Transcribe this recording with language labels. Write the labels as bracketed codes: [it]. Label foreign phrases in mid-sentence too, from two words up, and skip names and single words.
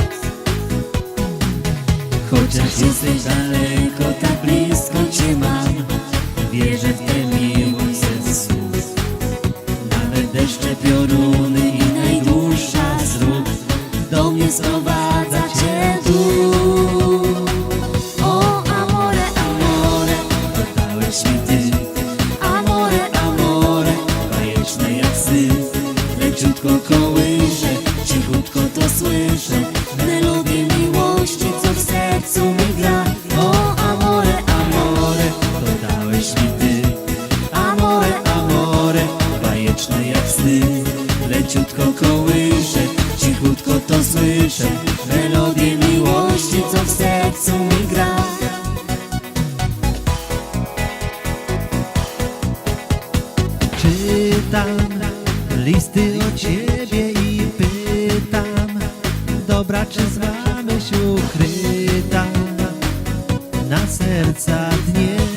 [pl] Chociaż jesteś daleko, tak blisko Cię mam. Wierzę w tę miłość ze słów. Nawet deszcze, pioruny i najdłuższa z róg do mnie sprowadza Cię tu. O [it] amore, amore, [pl] dodałeś mi Ty. [it] Amore, amore, [pl] bajeczne jak syn. Leciutko kołyszę, cichutko to słyszę, melodię miłości, co w sercu mi gra. O [it] amore, amore, [pl] dodałeś mi Ty. [it] Amore, amore, [pl] bajeczne jak sny. Leciutko kołyszę, cichutko to słyszę, melodię miłości, co w sercu mi gra. Czytam listy o ciebie i pytam, dobra czy zła myśl ukryta na serca dnie.